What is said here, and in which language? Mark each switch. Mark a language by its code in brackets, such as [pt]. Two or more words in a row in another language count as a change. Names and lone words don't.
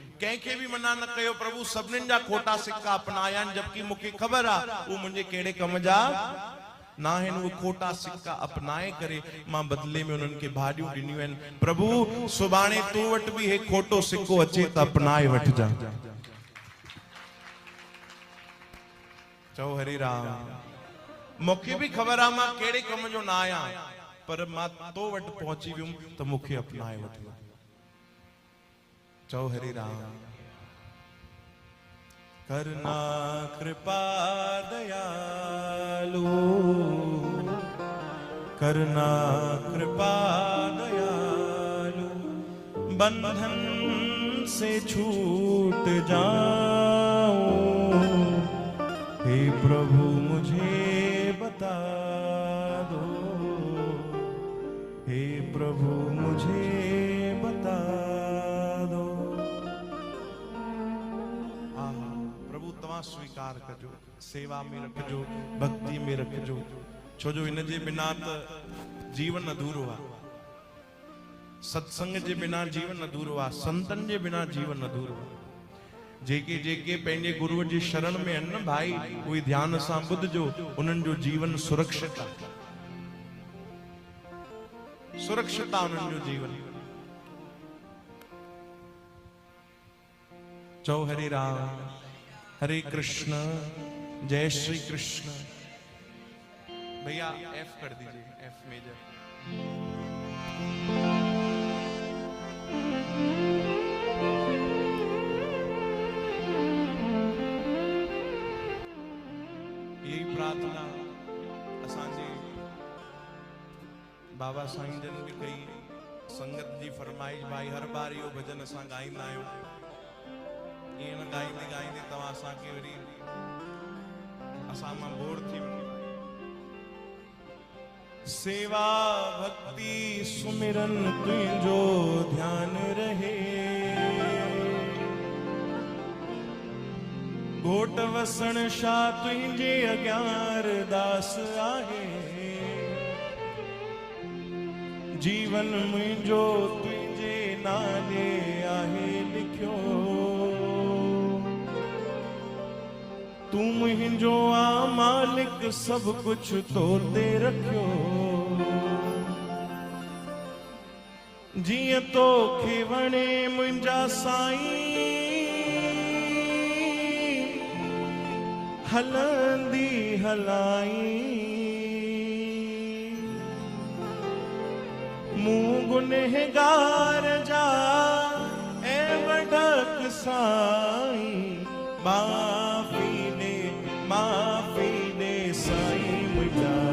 [sd] कंहिंखे बि मना न कयो प्रभु, सभिनीनि जा खोटा सिक्का अपनाया आहिनि, जबकि मूंखे ख़बर आहे उहे मुंहिंजे कहिड़े कम जा न आहिनि। उहे खोटा सिक्का अपनाए करे मां बदले में उन्हनि खे भाॼियूं ॾिनियूं आहिनि। प्रभु सुभाणे तूं वटि बि हे खोटो सिक्को अचे त अपनाए वठिजां। चओ हरे राम। मूंखे बि ख़बर आहे मां कहिड़े कम जो न आहियां, पर मां तो वटि पहुची वियुमि त मूंखे अपनाए वठो। चओ हरे राम। [hi] करुणा कृपा दयालु, करुणा कृपा दयालु, बंधन से छूट जाऊं, हे प्रभु मुझे बता दो, हे प्रभु मुझे बता दो। [sd] प्रभु तव्हां स्वीकार कजो, सेवा में रखजो, भक्ति में रखजो, छो जो इन जे बिना त जीवन अधूरो आहे। सत्संग जे बिना जीवन अधूरो आहे, संतन जे बिना जीवन अधूरो आहे। जेके जेके पंहिंजे गुरुअ जी शरण में आहिनि न भाई, उहे ध्यान सां ॿुधजो, उन्हनि जो जीवन सुरक्षित आहे, सुरक्षित आहे उन्हनि जो जीवन। चओ हरे राम। हरे कृष्ण, जय श्री कृष्ण। [hi] भैया एफ कर दीजिए, [en] F major. [sd] यही प्रार्थना असांजे बाबा साईं जन भी कई, संगत जी फरमाइश भाई हर बार इहो भजन असां गाईंदा आहियूं। ईअं न गाईंदे गाईंदे तव्हां असांखे वरी असां मां बोर थी वञो। सेवा भक्ति सुमिरन तुंहिंजो ध्यान रहे, घोट वसण शाह तुंहिंजे अॻियां अरदास आहे, जीवन मुंहिंजो तुंहिंजे नाले आहे लिखियो, तू मुंहिंजो आ मालिक सब कुछ तो ते रखियो, जीअं तोखे वणे मुंहिंजा साईं, हलंदी हलाई, मूं गुनहगार जा ऐं वॾक साईं, माफ़ी दे साईं मुंहिंजा,